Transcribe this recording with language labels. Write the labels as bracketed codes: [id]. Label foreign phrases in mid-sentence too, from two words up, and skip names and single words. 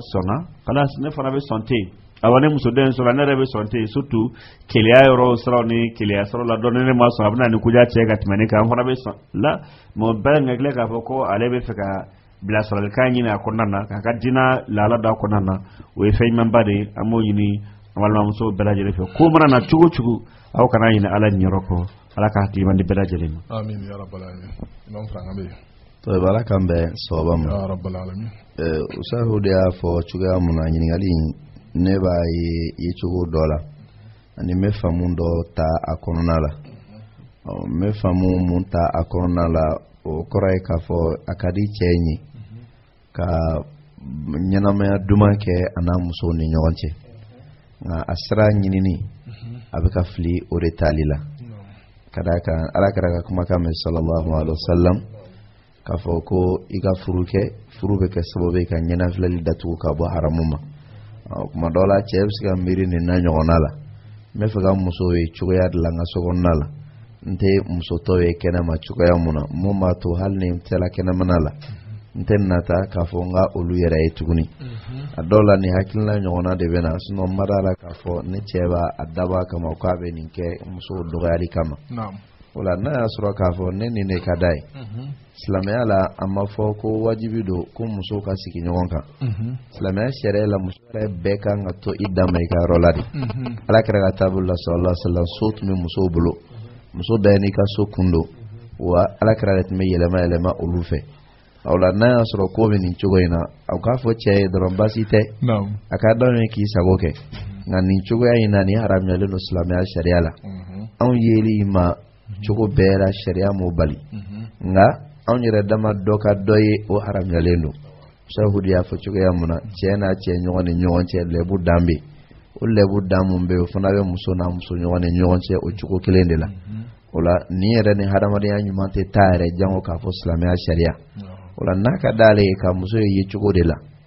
[bm] sɔnna kalas ne fana bɛ sɔn ten awa ne muso den sɔrɔ ne yɛrɛ bɛ sɔn ten surtout keleya yɔrɔ siraw ni keleya siraw la dɔn ne ma sɔn a bɛna nin kuja cɛ ka tɛmɛ ne kan an fana bɛ sɔn la mais bɛɛ ŋɛgilɛ k'a fɔ ko ale bɛ fɛ ka bilasiralikan ɲini a kɔnɔna na k'a ka diinɛ lahala da kɔnɔna na o ye fɛn ɲumanba de ye an b'o ɲini an balimamusow bɛɛ lajɛlen fɛ ko mana na cogo cogo aw kana ɲini ala niyɔrɔ kɔ ala ka hakili mandi bɛɛ lajɛlen ma [ar] آمين يا رب العالمين [bm] imam franga be to bala kan bɛ sababa ma [ar] يا رب العالمين [bm] usahu de y'a fɔ cogoya mun na ɲininkali ne b'a ye cogo dɔ la ani n bɛ faamu dɔ ta a kɔnɔna la n bɛ faamu mun ta a kɔnɔna la o kɔrɔ ye k'a fɔ a ka di cɛ ye ka ɲɛnamaya duman kɛ a n'a musow ni ɲɔgɔn cɛ nka a sira ɲinini a bɛ ka fili o de taali la ka d'a kan ala kɛra ka kumakan mɛn [ar] صلى الله عليه وسلم [bm] k'a fɔ ko i ka furu bɛ kɛ sababu ye ka ɲɛnafilɛli datugu ka bɔ haramu ma kuma dɔw la cɛ bɛ se ka miiri nin na ɲɔgɔnna la n bɛ fɛ ka muso ye cogoya dilan n ka sokɔnɔna la n tɛ muso tɔw ye kɛnɛma cogoya mun na mun b'a to hali ni n tɛla kɛnɛmana la n tɛ nata k'a fɔ n ka olu yɛrɛ ye tuguni a dɔw la nin hakilina ɲɔgɔnna de bɛ na sinon n ma d'a la k'a fɔ ne cɛ b'a dabɔ a kama k'a bɛ nin kɛ muso dɔgɔyali kama o la n'a y'a sɔrɔ k'a fɔ ne nin de ka d'a ye silamɛya la a ma fɔ ko wajibi don ko muso ka sigi ɲɔgɔn kan silamɛya sariya la muso yɛrɛ bɛɛ kan ka to i dan ma i ka yɔrɔ la de ala kɛra ka taabolo la [ar] صلى الله عليه وسلم [bm] so tun bɛ musow bolo muso bɛɛ n'i ka so kun don wa ala kɛra de tun bɛ yɛlɛma olu fɛ o la n'a y'a sɔrɔ ko bɛ nin cogo in na aw k'a fɔ cɛ ye dɔrɔn baasi tɛ a ka dɔn ye k'i sago kɛ nka nin cogoya in na nin haramuyalen don silamɛya sariya la anw yeli ma cogo bɛɛ la sariya m'o bali nka anw yɛrɛ dama dɔ ka dɔ ye o haramuyalen don sahudu y'a fɔ cogoya mun na cɛ n'a cɛ ɲɔgɔn ni ɲɔgɔn cɛ lɛbu dan bɛ o lɛbu dan mun bɛ o fana bɛ muso n'a muso ɲɔgɔn ni ɲɔgɔn cɛ o cogo kelen de la o la nin yɛrɛ ni hadamadenya ɲuman tɛ taa yɛrɛ jango k'a fɔ silamɛya sariya o la n'a ka d'ale ye ka muso ye cogo de la